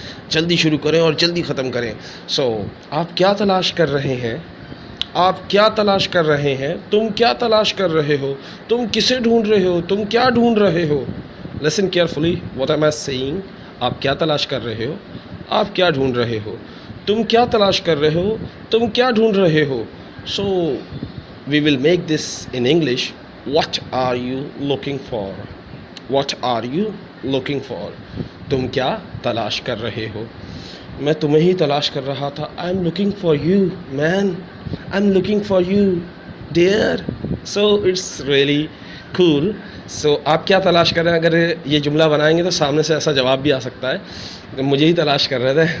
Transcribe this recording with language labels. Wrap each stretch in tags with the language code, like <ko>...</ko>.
<ur>جلدی شروع کریں اور جلدی ختم کریں. So, آپ کیا تلاش کر رہے ہیں؟ آپ کیا تلاش کر رہے ہیں؟ تم کیا تلاش کر رہے ہو؟ تم کسے ڈھونڈ رہے ہو؟ تم کیا ڈھونڈ رہے ہو؟</ur> <en>Listen carefully. What am I saying?</en> <ur>آپ کیا تلاش کر رہے ہو؟ آپ کیا ڈھونڈ رہے ہو؟ تم کیا تلاش کر رہے ہو؟ تم کیا ڈھونڈ رہے ہو؟</ur> <en>So, we will make this in English. What are you looking for? What are you looking for?</en> <ur>تم کیا تلاش کر رہے ہو؟ میں تمہیں ہی تلاش کر رہا تھا.</ur> <en>I'm looking for you, man. I'm looking for you, dear. So it's really cool.</en> <ur>So آپ کیا تلاش کر رہے ہیں؟ اگر یہ جملہ بنائیں گے تو سامنے سے ایسا جواب بھی آ سکتا ہے، مجھے ہی تلاش کر رہے تھے.</ur>